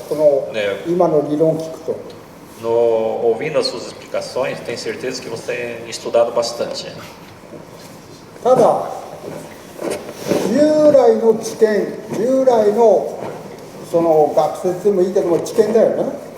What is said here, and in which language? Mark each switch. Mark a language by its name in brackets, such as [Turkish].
[Japanese] この今の理論を聞くと。 [Portuguese] Ouvindo as suas explicações, tenho certeza que você tem estudado bastante. [Japanese] ただ従来の知見、従来のその学説でもいいけども知見だよね。